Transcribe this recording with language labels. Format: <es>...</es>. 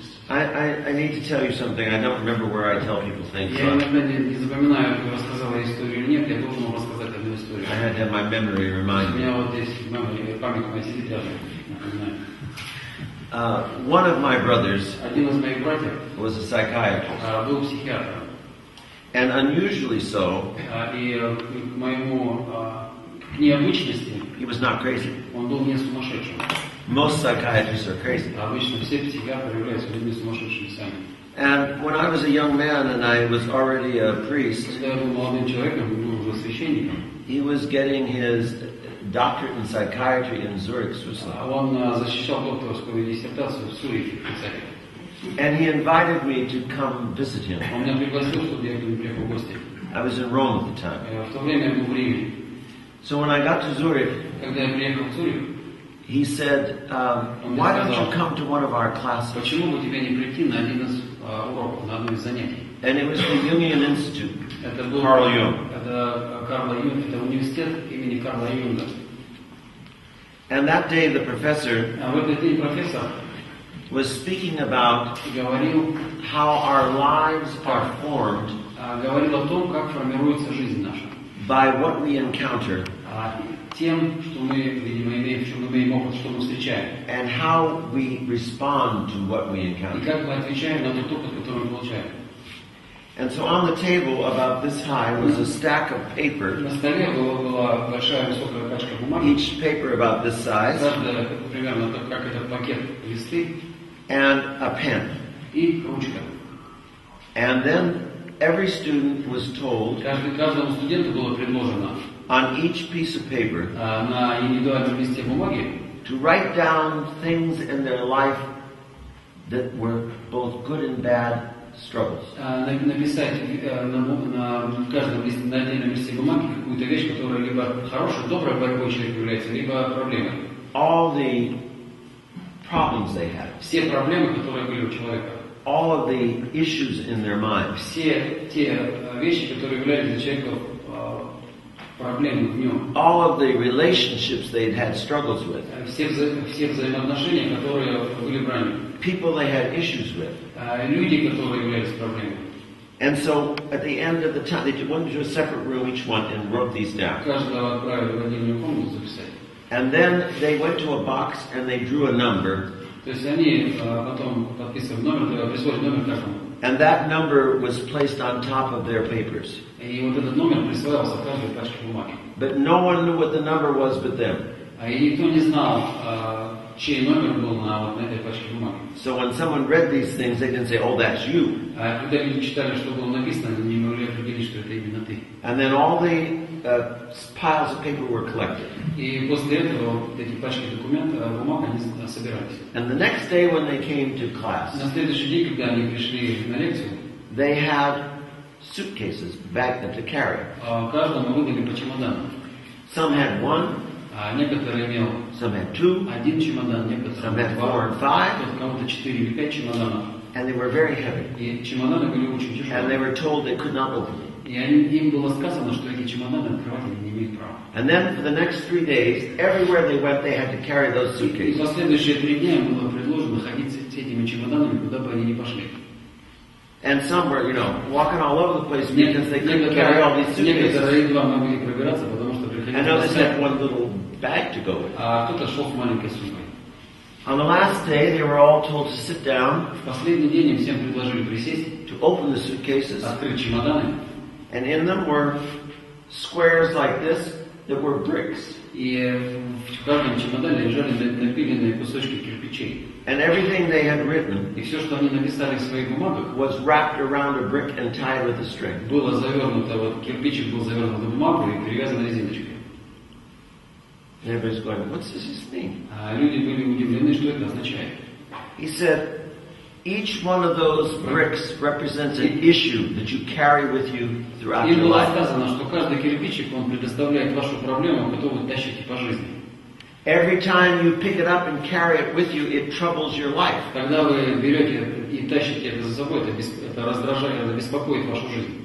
<en>I need to tell you something. I don't remember where I tell people things.</en> <ru>Я иногда не запоминаю, рассказала я историю или нет, я должен вам рассказать одну историю.</ru> <en>I had to have my memory</en> <ru>У</ru> <en>remind me.</en> <ru>меня вот здесь память моя сидит рядом, напоминаю.</ru> <en>One of my brothers</en> <ru>Один из моих братьев</ru> <en>was a psychiatrist.</en> <ru>был психиатром.</ru> <en>And unusually so,</en> <ru>И к моему к необычности</ru> <en>he was not crazy.</en> <ru>он был не сумасшедшим.</ru> <en>Most psychiatrists are crazy.</en> <ru>Обычно все психиатры являются людьми сумасшедшими сами.</ru> <en>And when I was a young man and I was already a priest,</en> <ru>Когда я был молодым человеком, был уже священником,</ru> <en>he was getting his doctorate in psychiatry in Zurich, Switzerland.</en> <ru>он защищал докторскую диссертацию в Цюрихе, в Швейцарии.</ru> <en>And he invited me to come visit him.</en> <ru>Он меня пригласил, чтобы я к нему приехал в гости.</ru> <en>I was in Rome at the time.</en> <ru>В то время я был в Риме.</ru> <en>So when I got to Zurich,</en> <ru>Когда я приехал в Цюрих,</ru> <en>he said, why don't you come to one of our classes?</en> <ru>почему бы тебе не прийти на один из уроков, на одно из занятий?</ru> <en>And it was the Jungian Institute,</en> <ru>Это был</ru> <en>Carl Jung.</en> <ru>Это Карла Юнга, это университет имени Карла Юнга.</ru> <en>And that day the professor</en> <ru>А в этот день профессор</ru> <en>was speaking about</en> <ru>говорил</ru> <en>how our lives are formed</en> <ru>говорил о том, как формируется жизнь наша.</ru> <en>by what we encounter</en> <ru>Тем, что мы, видимо, имеем, что мы имеем опыт, что мы встречаем.</ru> <en>and how we respond to what we</en> <ru>И</ru> <en>encounter.</en> <ru>как мы отвечаем на тот опыт, который мы получаем.</ru> <en>And so on the table about this high was a stack of paper,</en> <ru>На столе была большая высокая пачка бумаги.</ru> <en>each paper about this size,</en> <ru>Каждая примерно как этот пакет листы</ru> <en>and a pen.</en> <ru>и ручка.</ru> <en>And then every student was told</en> <ru>Каждому студенту было предложено</ru> <en>on each piece of paper</en> <ru>на индивидуальном листе бумаги</ru> <en>to write down things in their life that were both good and bad struggles.</en> <ru>написать на каждом листе, на отдельном листе бумаги какую-то вещь, которая либо хорошей, доброй борьбой человека является, либо проблемой.</ru> <en>All the problems they had,</en> <ru>Все проблемы, которые были у человека,</ru> <en>all of the issues in their mind,</en> <ru>все те вещи, которые являлись для человека проблемой в нем,</ru> <en>all of the relationships they'd had struggles with,</en> <ru>все взаимоотношения, которые были в раме,</ru> <en>people they had issues with.</en> <ru>люди, которые являлись проблемой.</ru> <en>And so at the end of the time, they went into a separate room, each one, and wrote these down.</en> <ru>Каждого отправили в отдельную комнату записать.</ru> <en>And then they went to a box and they drew a number,</en> <ru>То есть они потом подписывали номер, присвоили номер каждому.</ru> <en>and that number was placed on top of their papers.</en> <ru>И вот этот номер присваивался каждой пачке бумаги.</ru> <en>But no one knew what the number was but them.</en> <ru>И никто не знал, чей номер был на этой пачке бумаги.</ru> <en>So when someone read these things, they didn't say, oh, that's you.</en> <ru>Когда люди читали, что было написано, они не могли определить, что это именно ты.</ru> <en>And then all the piles of paper were collected.</en> <ru>И после этого эти пачки документов, бумаг, они собирались.</ru> <en>And the next day when they came to class,</en> <ru>На следующий день, когда они пришли на лекцию,</ru> <en>they had suitcases back to carry.</en> <ru>каждому выдали по чемодану.</ru> <en>Some had one,</en> <ru>Некоторые имел</ru> <en>some had two,</en> <ru>один чемодан,</ru> <en>some</en> <ru>некоторые</ru> <en>had</en> <ru>два,</ru> <en>4 and 5,</en> <ru>кому-то 4 или 5 чемоданов.</ru> <en>and they were very heavy.</en> <ru>И чемоданы были очень</ru> <en>And they</en> <ru>тяжелые.</ru> <en>were told they could not open them.</en> <ru>И им было сказано, что эти чемоданы открывать они не имеют права.</ru> <en>And then for the next 3 days, everywhere they went, they had to carry those</en> <ru>И</ru> <en>suitcases.</en> <ru>последующие 3 дня им было предложено ходить с этими чемоданами, куда бы они ни пошли.</ru> <en>And some were, walking all over the place because they couldn't carry all these suitcases.</en> <ru>Некоторые едва могли пробираться, потому что</ru> <en>And</en> <ru>приходилось</ru> <en>others</en> <ru>таскать.</ru> <en>had one little bag to go with.</en> <ru>А кто-то шел с маленькой сумкой.</ru> <en>On the last day, they were all told to sit down,</en> <ru>В последний день им всем предложили присесть,</ru> <en>to open the suitcases,</en> <ru>открыть чемоданы,</ru> <en>and in them were squares like this that were bricks.</en> <ru>и в каждом чемодане лежали напиленные кусочки кирпичей.</ru> <en>And everything they had written</en> <ru>И все, что они написали в своих бумагах,</ru> <en>was wrapped around a brick and tied with a string.</en> <ru>было завернуто, вот кирпичик был завернут в бумагу и перевязан резиночкой.</ru> <en>And everybody's going, what's this mean?</en> <ru>А люди были удивлены, что это означает.</ru> <en>He said, each one of those bricks represents an issue that you carry with you throughout</en> <ru>Им</ru> <en>your</en> <ru>было</ru> <en>life.</en> <ru>сказано, что каждый кирпичик, он предоставляет вашу проблему, которую вы тащите по жизни.</ru> <en>Every time you pick it up and carry it with you, it troubles your life.</en> <ru>Когда вы берете и тащите это за собой, это раздражает, это беспокоит вашу жизнь.</ru>